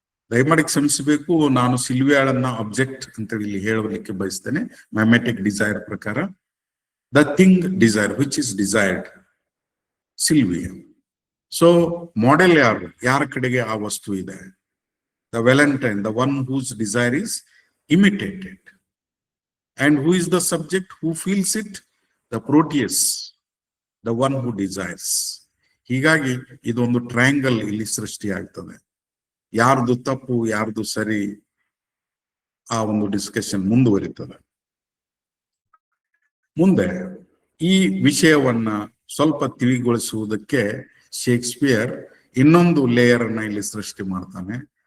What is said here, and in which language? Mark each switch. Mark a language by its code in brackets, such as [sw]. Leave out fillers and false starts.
[kn] ದಯಮಾಡಿ ಕ್ಷಮಿಸಬೇಕು, ನಾನು ಸಿಲ್ವಿಯಾಳನ್ನ ಆಬ್ಜೆಕ್ಟ್ ಅಂತ ಇಲ್ಲಿ ಹೇಳಲಿಕ್ಕೆ ಬಯಸ್ತೇನೆ. [en] Mimetic desire ಪ್ರಕಾರ the thing desire which is desired, Sylvia. [kn] So model ಯಾರು, ಯಾರ ಕಡೆಗೆ ಆ ವಸ್ತು ಇದೆ? [en] The Valentine, the one whose desire is imitated. And who is the subject who feels it? The Proteus, the one who desires. [kn] ಹೀಗಾಗಿ ಇದೊಂದು triangle ಇಲ್ಲಿ ಸೃಷ್ಟಿಯಾಗ್ತದೆ. ಯಾರ್ದು ತಪ್ಪು ಯಾರ್ದು ಸರಿ ಆ ಒಂದು ಡಿಸ್ಕಷನ್ ಮುಂದುವರಿತದೆ. ಮುಂದೆ ಈ ವಿಷಯವನ್ನ ಸ್ವಲ್ಪ ತಿಳಿಗೊಳಿಸುವುದಕ್ಕೆ ಶೇಕ್ಸ್ಪಿಯರ್ ಇನ್ನೊಂದು ಲೇಯರ್ ಅನ್ನ ಇಲ್ಲಿ ಸೃಷ್ಟಿ ಮಾಡ್ತಾನೆ.